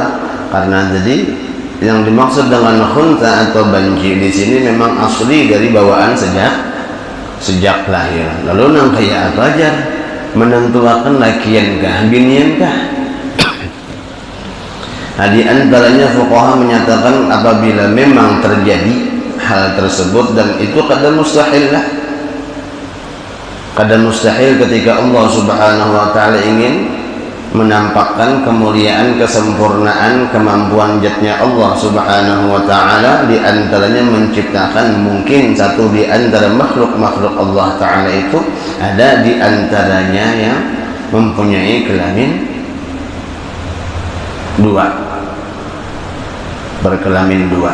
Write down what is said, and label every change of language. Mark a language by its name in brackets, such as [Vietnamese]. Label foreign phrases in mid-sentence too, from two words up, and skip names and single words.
[Indonesian] Karena jadi yang dimaksud dengan khuntha atau banci di sini memang asli dari bawaan sejak lahir. [Banjar] Lalu nang kayak apa aja menentukan lakian kah binian kah? [Indonesian] Nah, di antaranya fuqaha menyatakan apabila memang terjadi hal tersebut, dan itu kadang mustahil lah. Kadang mustahil ketika Allah [Arabic] Subhanahu wa Ta'ala [Indonesian] ingin menampakkan kemuliaan, kesempurnaan, kemampuan zatnya Allah [Arabic] Subhanahu wa Ta'ala, [Indonesian] di antaranya menciptakan mungkin satu di antara makhluk-makhluk Allah Ta'ala itu ada di antaranya yang mempunyai kelamin dua, berkelamin dua.